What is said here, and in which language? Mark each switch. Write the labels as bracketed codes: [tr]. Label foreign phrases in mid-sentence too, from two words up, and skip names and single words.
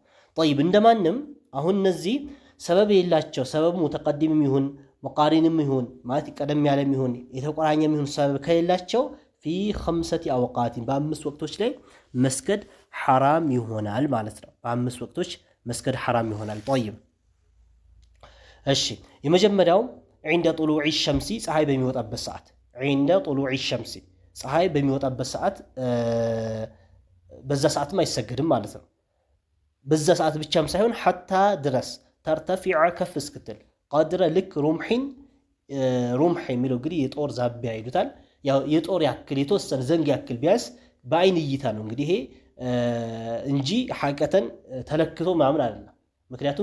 [am] طيب እንደማንም አሁን እነዚህ ሰበብ የሌላቸው ሰበቡ ሙተቀዲምም ይሁን ሙቃሪንም ይሁን ማለት ቀደም ያለም ይሁን የተቆራኘም ይሁን ሰበብ ከሌላቸው [ar] في خمسة أوقات [am] በአምስት ወቅቶች ላይ መስገድ ሐራም ይሆናል ማለት ነው። በአምስት ወቅቶች መስገድ ሐራም ይሆናል። طيب እሺ የመጀመሪያው [ar] عند طلوع الشمس [am] ፀሐይ በሚወጣበት ሰዓት [ar] عند طلوع الشمس [am] ፀሐይ በሚወጣበት ሰዓት በዛ ሰዓትም አይሰገድም ማለት ነው። በዛ ሰዓት ብቻም ሳይሆን ሐታ ድረስ ተርተፊዐ ከፍ እስክትል ቀድረ ልክ ሩምሕ የሚለው እንግዲህ የጦር ዛቢያ ይሉታል። ያው የጦር ያክል የተወሰነ ዘንግ ያክል ቢያንስ በአይን እይታ ነው እንግዲህ ይሄ እንጂ ሐቂቀተን ተለክቶ ምናምን አይደለም። ምክንያቱም